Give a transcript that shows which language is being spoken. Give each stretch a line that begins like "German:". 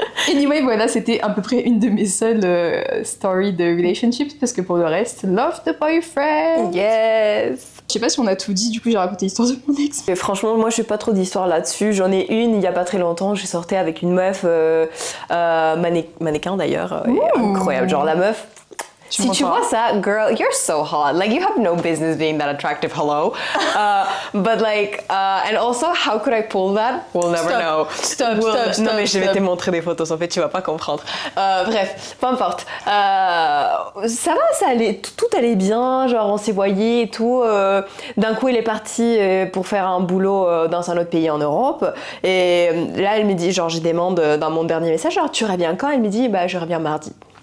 French: Anyway, voilà, c'était à peu près une de mes seules stories de relationships, parce que pour le reste,
English: love the boyfriend! Yes!
French: Je sais pas si on a tout dit, du coup j'ai raconté l'histoire de mon ex. Et franchement, moi je fais pas trop d'histoire là-dessus. J'en ai une il y a pas très longtemps. J'ai sorti avec une meuf, mannequin d'ailleurs, incroyable. Genre la meuf. Si tu vois ça,
English: girl, you're so hot. Like, you have no business being that attractive, hello. But like, and also, how could I pull that? We'll never know. Stop.
French: Non, mais je vais te montrer des photos, en fait, tu vas pas comprendre. Bref, peu importe. Ça va, ça allait, tout allait bien, genre, on s'est voyés et tout. D'un coup, il est parti pour faire un boulot dans un autre pays en Europe. Et là, elle me dit, genre, je demande dans mon dernier message, genre, tu reviens quand? Elle me dit, bah, je reviens mardi.